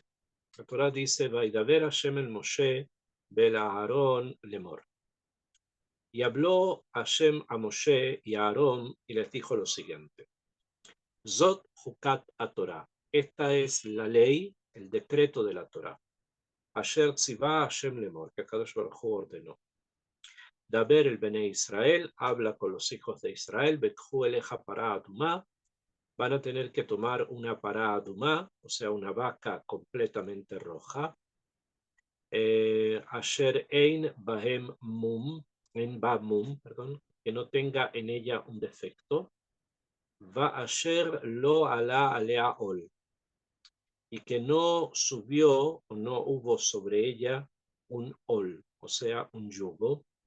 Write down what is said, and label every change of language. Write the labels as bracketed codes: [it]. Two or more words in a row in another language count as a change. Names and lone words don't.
[es] La Torah dice, [he] וידבר השם אל משה ואל אהרן לאמר. [es] Y habló Hashem a Moshe y a Aarón y les dijo lo siguiente. [he] זאת חקת התורה. [es] Esta es la ley, el decreto de la Torah. [he] אשר צוה השם לאמר, que הקדוש ברוך הוא ordenó. דבר אל בני ישראל, [es] habla con los hijos de Israel, [he] ויקחו אליך פרה אדומה, [es] van a tener que tomar una [he] פרה אדומה, [es] o sea, una vaca completamente roja. [he] אשר אין בהם מום אין בה מום, [es] perdón, que no tenga en ella un defecto. [he] ואשר לא עלה עליה על, [es] y que no subió o no hubo sobre ella un ol, o sea, un yugo.